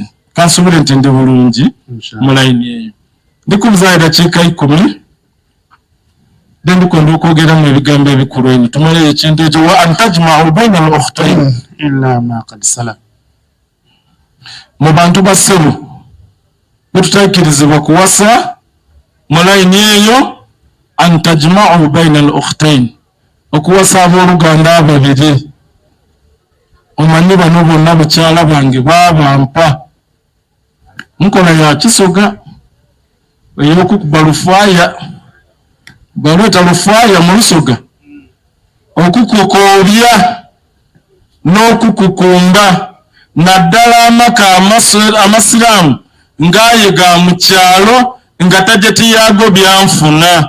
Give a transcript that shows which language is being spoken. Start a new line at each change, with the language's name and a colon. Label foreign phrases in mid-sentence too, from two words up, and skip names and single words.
Ganda: Kansubire nti ndi bulungi mu line eyo ndikubuzayo dakiika 10 ndikwenda okwogeramu ebigambo ebikulu ebyo tumaleyo ekintu ekyo
Arabic: وأن تجمعوا بين الأختين إلا ما قد سلف.
Ganda: Mu bantu bassebo betutakirizibwa kuwasa mu line eyo
Arabic: أن تجمعوا بين الأختين
Ganda: okuwasa abooluganda ababiri. Omanyi bano bonna bakyala bange babampa nkola ya kisoga ey'okukuba lufaya balweta lufaya mu lusoga okukukoolya n'okukukumba naddala amaka amasiraamu ng'ayiga mu kyalo nga tajeti yaago byanfuna.